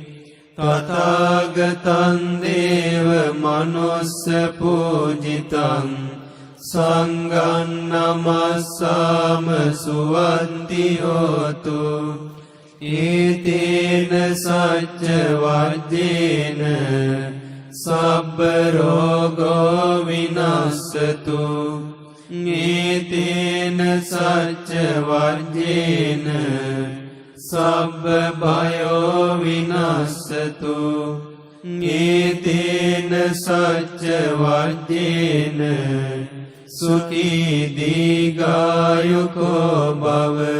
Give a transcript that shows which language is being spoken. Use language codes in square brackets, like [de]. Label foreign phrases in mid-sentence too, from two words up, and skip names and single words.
[pi] තථාගතං දේව මනුස්ස පූජිතං සංඝං නමස්සාම සුවන්ති හෝතු ඒතේන සච්ච වජ්ජේන සබ්බ රෝගෝ විනස්සතු ඒතේන සච්ච වජ්ජේන සබ්බ භයෝ විනස්සතු ඒතේන සච්ච වජ්ජේන සුඛී දීඝායුකෝ භව